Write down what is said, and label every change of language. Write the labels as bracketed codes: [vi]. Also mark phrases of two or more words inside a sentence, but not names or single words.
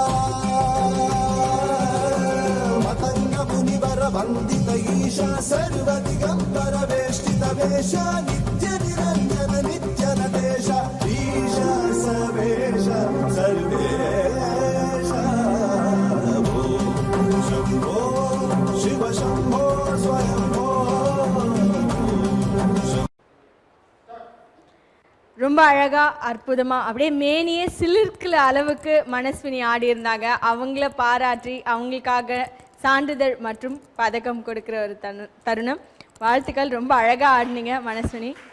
[sa] मतंग मुनिवर वंदित ईशा सर्व दिगंबर वेष्टित वेश नित्य निरंजन नित्य नटेश ईशा सर्वेश सर्वेश शिव शंभो स्वयंभो. [ta] ரொம்ப அழகா அற்புதமா அப்படியே மேனியே சிலிர்க்கிற அளவுக்கு மனஸ்வினி ஆடி இருந்தாங்க. அவங்கள பாராட்டி அவங்களுக்காக சான்றிதழ் மற்றும் பதக்கம் கொடுக்கிற ஒரு தருணம். வாழ்த்துக்கள். ரொம்ப அழகா ஆடினீங்க மனஸ்வினி.